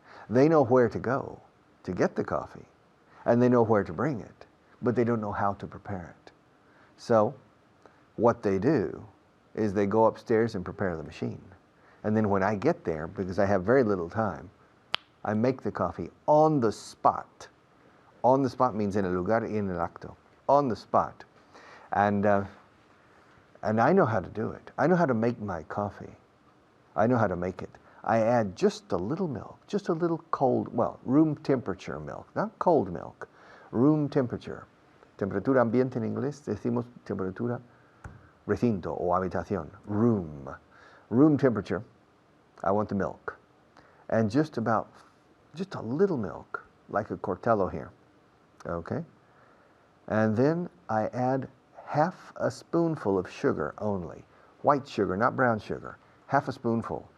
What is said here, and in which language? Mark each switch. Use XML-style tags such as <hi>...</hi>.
<en>They know where to go to get the coffee, and they know where to bring it, but they don't know how to prepare it. So what they do is they go upstairs and prepare the machine. And then when I get there, because I have very little time, I make the coffee on the spot. On the spot means</en> <es>en el lugar y en el acto.</es> <en>On the spot. And I know how to do it. I know how to make my coffee. I know how to make it. I add just a little milk, just a little cold, well, room temperature milk, not cold milk, room temperature.</en> <es>Temperatura ambiente en inglés, decimos temperatura recinto o habitación, room.</es> <en>Room temperature, I want the milk. And just a little milk, like a Cortello here, okay? And then I add half a spoonful of sugar only, white sugar, not brown sugar, half a spoonful.</en>